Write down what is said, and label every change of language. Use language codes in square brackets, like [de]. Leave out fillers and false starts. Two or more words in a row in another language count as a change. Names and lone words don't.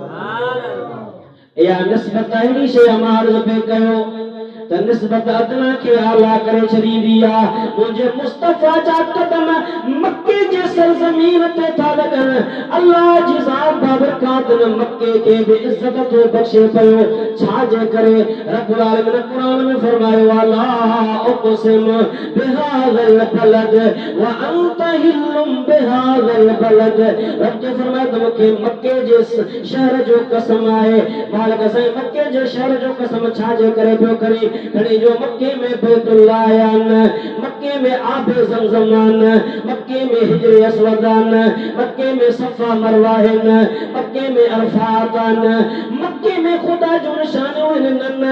[sd] या निस्बत अहिड़ी शइ मां अर्ज़ पे कयो त निस्बत अदना के आला करे छॾींदी आहे। मुंहिंजे मुस्तफ़ा जा कदम मक्के जे सरज़मीन ते था लॻनि अल्लाह जी ज़ात बाबरकात मक्के खे बि इज़त थो बख़्शे पियो। छा जे करे [ar] رب العالمين [sd] क़ुरान में फरमायो [ar] ألا أقسم بهذا البلد وأنت حل بهذا البلد. [sd] रब जे फरमायो त मूंखे मक्के जे शहर जो कसम आहे। मालिक साईं मक्के जे शहर जो कसम छा जे करे पियो करे खणी जो मक्के में बैतुल्लाह आहिनि, मक्के में आबे ज़मज़म आहिनि, मक्के में [ar] حجر أسود [sd] आहिनि, मक्के में सफ़ा मरवा आहिनि, मक्के में अरफात आहिनि, मक्के में ख़ुदा जो निशानियूं आहिनि।